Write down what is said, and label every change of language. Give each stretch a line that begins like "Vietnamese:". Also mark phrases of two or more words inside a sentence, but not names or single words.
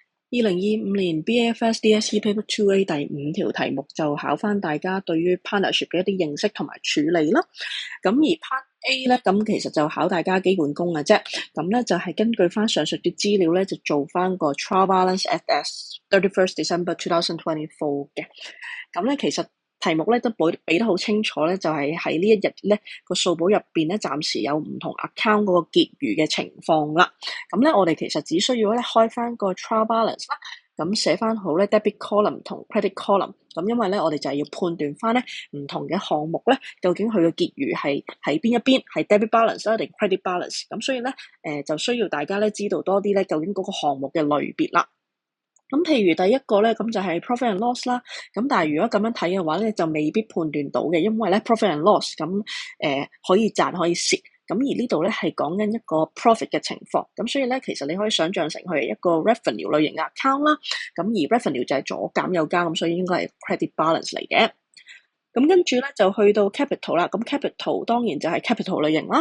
Cantonese: 2025年 BAFS DSE Paper 2A 第5條題目就考返大家對於 partnership 嘅一啲認識同埋處理啦。咁而 Part A 咧，咁其實就考大家基本功嘅啫。咁咧就係根據翻上述嘅資料咧，就做翻個
English: trial balance as 31st December 2024
Cantonese: 嘅。咁咧其實題目咧都俾得好清楚咧，就係喺呢一日咧個數簿入邊咧，暫時有唔同 account 嗰個結餘嘅情況啦。咁咧我哋其實只需要咧開翻個
English: trial balance
Cantonese: 啦，咁寫翻好咧
English: debit column
Cantonese: 同
English: credit column。
Cantonese: 咁因為咧我哋就係要判斷翻咧唔同嘅項目咧，究竟佢嘅結餘係喺邊一邊，係
English: debit balance
Cantonese: 啦定
English: credit balance。
Cantonese: 咁所以咧就需要大家咧知道多啲咧究竟嗰個項目嘅類別啦。咁譬如第一個咧，咁就係
English: profit and loss
Cantonese: 啦。咁但係如果咁樣睇嘅話咧，就未必判斷到嘅，因為咧
English: profit and loss
Cantonese: 咁可以賺可以蝕。咁而呢度咧係講緊一個 profit 嘅情況。咁所以咧，其實你可以想象成佢係一個 revenue 類型嘅 account 啦。咁而 revenue 就係左減右加，咁所以應該係
English: credit balance
Cantonese: 嚟嘅。咁跟住咧就去到 capital 啦。咁 capital 當然就係 capital 類型啦。